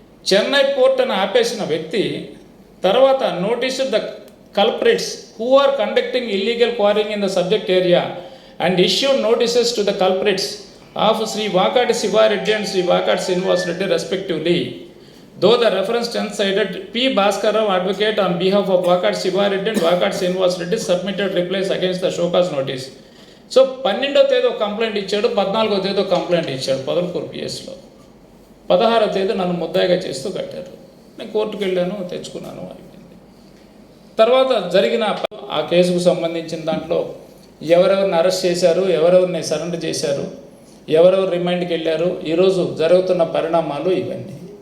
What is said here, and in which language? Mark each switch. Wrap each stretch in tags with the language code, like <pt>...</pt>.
<te>Chennai port అని ఆపేసిన వ్యక్తి తర్వాత</te> <en>Notice the culprits who are conducting illegal quarrying in the subject area and issued notices to the culprits of Shri Vakati Sivareddy and Shri Vakati Srinivasreddy respectively. Though the reference 10th cited P. Bhaskar Rao, advocate on behalf of Vakati Sivareddy and Vakati Srinivasreddy, submitted replies against the show cause notice.</en> <te>So 12వ తేదీ ఒక complaint ఇచ్చాడు, 14వ తేదీ ఒక complaint ఇచ్చాడు పొదలకూరు పిఎస్లో. 16వ తేదీ నన్ను ముద్దాయిగా చేస్తూ కట్టారు. నేను కోర్టుకు వెళ్ళాను, తెచ్చుకున్నాను, అయిపోయింది. తర్వాత జరిగిన ఆ కేసుకు సంబంధించిన దాంట్లో ఎవరెవరిని అరెస్ట్ చేశారు, ఎవరెవరిని సరెండర్ చేశారు, ఎవరెవరు రిమాండ్కి వెళ్ళారు, ఈరోజు జరుగుతున్న పరిణామాలు ఇవన్నీ.</te>